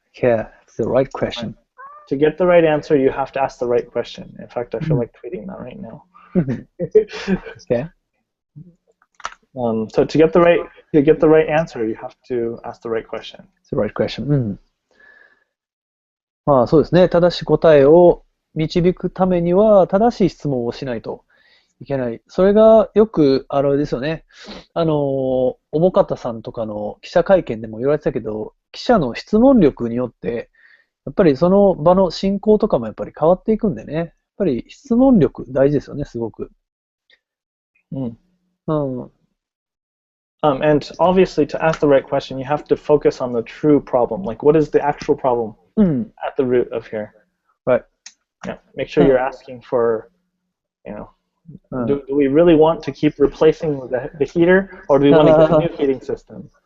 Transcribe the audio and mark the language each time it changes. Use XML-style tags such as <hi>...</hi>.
<en>Yeah, it's the right question. To get the right answer, you have to ask the right question. In fact, I feel like tweeting that right now. Okay. So to get the right answer, you have to ask the right question. It's the right question.</en> <ja>そうですね。正しい答えを導くためには、正しい質問をしないといけない。それがよく、あれですよね。おもかたさんとかの記者会見でも言われてたけど、記者の質問力によって、やっぱりその場の進行とかもやっぱり変わっていくんでね。やっぱり質問力大事ですよね、すごく。</ja> <en>And obviously, to ask the right question, you have to focus on the true problem. Like, what is the actual problem at the root of here? Right. Yeah. Make sure you're asking for, do we really want to keep replacing the heater, or do we want to get a new heating system?</en>